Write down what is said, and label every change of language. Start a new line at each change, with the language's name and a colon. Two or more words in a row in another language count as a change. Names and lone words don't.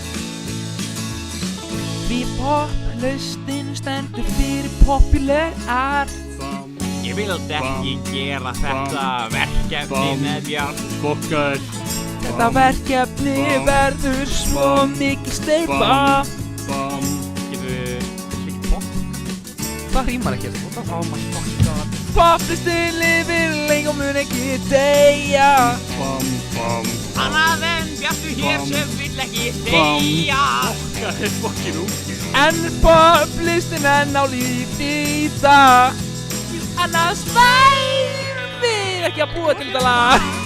Icelandic: Því poplistin stendur fyrir
English: popular art.
Icelandic: Ég vildi ekki gera þetta verkefni með þér. Þetta verkefni verður svo mikið steypa. Getur líkt pop? Það rímar ekki þetta.
English: Oh my fucking god.
Icelandic: Poplistin lifir lengi og mun ekki deyja. Annað en Bjartur hér sem vill ekki deyja. Okkar fucking ungir. En poplistin á lífi í dag. Annars værum við ekki að búa til þetta lag.